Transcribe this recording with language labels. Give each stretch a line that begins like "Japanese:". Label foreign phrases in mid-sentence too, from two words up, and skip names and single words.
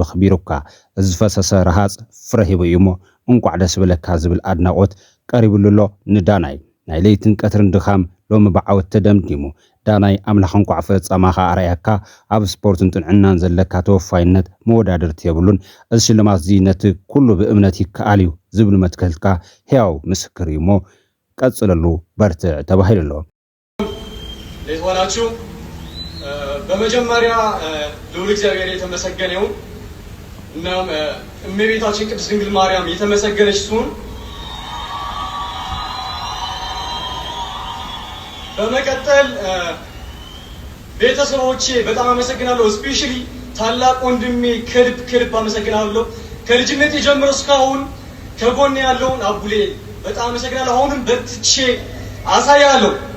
Tigrinya: ኽቢሩካ እዚ ዝፈሰሰ ረሃፅ ፍረ ሂቡ እዩ እሞ እንቋዕ ደስ በለካ ዝብል ኣድናቆት ቀሪቡሉሎ ንዳናይ ናይ ለይትን ቀትርን ድኻም ሎሚ ብዓወት ተደምዲሙ ዳናይ ኣምላኽ እንቋዕ ፍጻማኻ ኣርኣያካ ኣብ ስፖርትን ጥዕናን ዘለካ ተወፋይነት መወዳድርቲ የብሉን እዚ ሽልማት እዚ ነቲ ኩሉ ብእምነት ይከኣል እዩ ዝብል መትከልካ ሕያው ምስክር እዩ እሞ ቀጽለሉ በርትዕ ተባሂሉሎ
Amharic: እንዴት ዋላችሁ? በመጀመሪያ ልዑል እግዚአብሔር የተመሰገነ ይሁን። እናም እመቤታችን ቅድስት ድንግል ማርያም የተመሰገነች ትሁን። በመቀጠል ቤተሰቦቼ በጣም አመሰግናለሁ። ስፔሻሊ ታላቅ ወንድሜ ከልብ አመሰግናለሁ። ከልጅነቴ ጀምሮ እስካሁን ከጎኔ ያለውን አቡሌ በጣም አመሰግናለሁ። አሁንም በርትቼ አሳያለሁ።